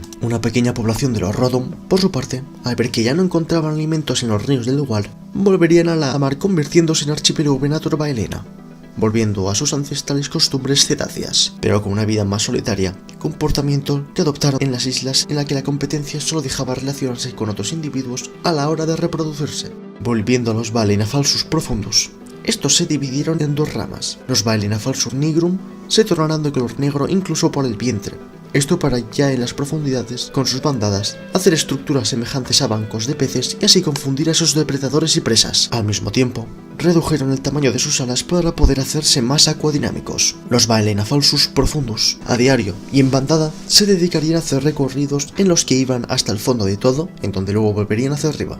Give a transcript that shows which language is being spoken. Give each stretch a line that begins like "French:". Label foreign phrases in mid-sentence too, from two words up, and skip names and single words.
Spanish: Una pequeña población de los Rodon, por su parte, al ver que ya no encontraban alimentos en los ríos del lugar, volverían a la mar convirtiéndose en archipiélago Venator Baelena, volviendo a sus ancestrales costumbres cetáceas, pero con una vida más solitaria, comportamiento que adoptaron en las islas en la que la competencia solo dejaba relacionarse con otros individuos a la hora de reproducirse. Volviendo a los Baelena Falsus profundos, estos se dividieron en dos ramas. Los Baelena Falsus nigrum se tornarán de color negro incluso por el vientre, esto para ya en las profundidades, con sus bandadas, hacer estructuras semejantes a bancos de peces y así confundir a sus depredadores y presas. Al mismo tiempo, redujeron el tamaño de sus alas para poder hacerse más acuadinámicos. Los Baelena Falsus profundos, a diario y en bandada, se dedicarían a hacer recorridos en los que iban hasta el fondo de todo, en donde luego volverían hacia arriba.